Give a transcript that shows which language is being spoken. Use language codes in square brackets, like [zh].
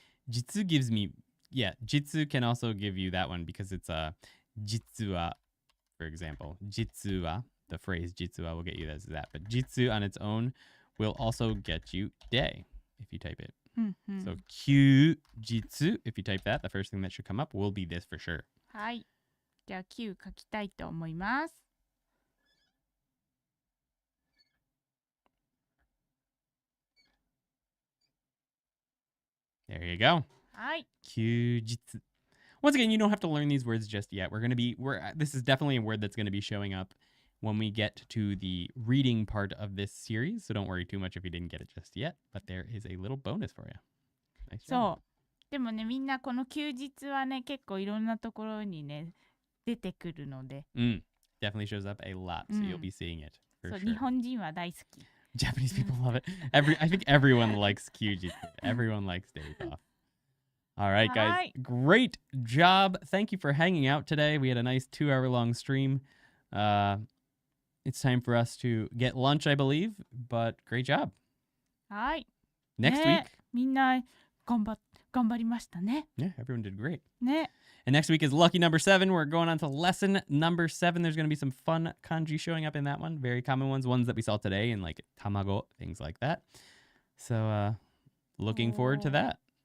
[en] Jitsu gives me, jitsu can also give you that one because it's jitsuwa, for example. Jitsuwa, the phrase jitsuwa will get you that. But jitsu on its own will also get you day if you type it. So kyujitsu, if you type that, the first thing that should come up will be this for sure. [ja] はい。じゃあ9書きたいと思います。 [en] There you go. [ja] はい。 Kyujitsu. [en] Once again, you don't have to learn these words just yet. This is definitely a word that's going to be showing up when we get to the reading part of this series. So don't worry too much if you didn't get it just yet. But there is a little bonus for you. Nice job. [ja] そう。でもね、みんなこの休日はね、結構いろんなところにね、出てくるので。 [en] Definitely shows up a lot, so you'll be seeing it for [ja] そう、 [en] sure. [ja] 日本人は大好き。 [en] Japanese people love it. I think everyone likes Kyujitsu. Everyone likes days off. All right, guys. Great job. Thank you for hanging out today. We had a nice 2-hour-long stream. It's time for us to get lunch, I believe, but great job. [ja] はい。 [en] Next week. [ja] みんな頑張りましたね。 [en] Yeah, everyone did great. [ja] ね。 [en] And next week is lucky number 7. We're going on to lesson number 7. There's going to be some fun kanji showing up in that one. Very common ones that we saw today in like tamago, things like that. So looking forward to that.